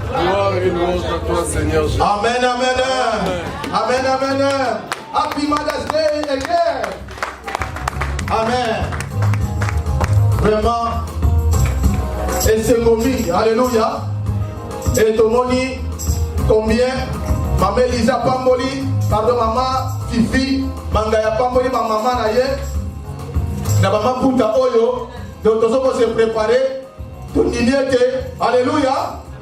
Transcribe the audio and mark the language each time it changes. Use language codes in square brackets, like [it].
[fr] Gloire et louange à toi Seigneur Jésus. Amen, amen, amen, amen, amen. [en] Happy Mother's Day again. Amen. [fr] Vraiment, et c'est momi, alléluia. Et tomoni, combien? Maman Elisa Pamboli, pardon, maman Fifi, Mangaya Pamboli, ma maman naye, na maman Punta Oyo, donc nous sommes se préparer, tout alléluia.